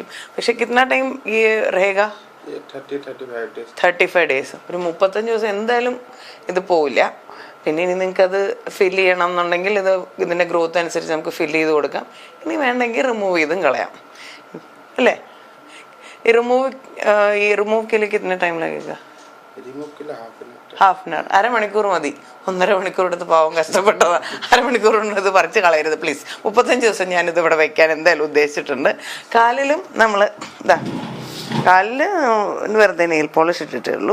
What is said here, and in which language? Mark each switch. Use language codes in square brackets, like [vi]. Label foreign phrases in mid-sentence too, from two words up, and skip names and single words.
[ml] പക്ഷെ [hi] कितना टाइम [ml] ഈ രേഖ? 35 days. ഒരു 35 ദിവസം എന്തായാലും ഇത് പോവില്ല. പിന്നെ ഇനി നിങ്ങൾക്കത് ഫില്ല് ചെയ്യണം എന്നുണ്ടെങ്കിൽ ഇതിൻ്റെ ഗ്രോത്ത് അനുസരിച്ച് നമുക്ക് ഫില്ല് ചെയ്ത് കൊടുക്കാം. ഇനി വേണ്ടെങ്കിൽ റിമൂവ് ചെയ്തും കളയാം, അല്ലേ? [hi] ഈ റിമൂവ് के लिए कितना टाइम लगेगा? [en] half an hour, [ml] 1/2 മണിക്കൂർ മതി. 1.5 മണിക്കൂർ എടുത്ത് പാവം കഷ്ടപ്പെട്ടതാ. 1/2 മണിക്കൂർ കൊണ്ട് ഇത് പറിച്ച് കളയരുത് പ്ലീസ്. 35 ദിവസം ഞാനിത് ഇവിടെ വെക്കാൻ എന്തായാലും ഉദ്ദേശിച്ചിട്ടുണ്ട്. കാലിലും നമ്മൾ കാലിൽ വെറുതെ നെയിൽ പോളിഷ് ഇട്ടിട്ടേ ഉള്ളൂ.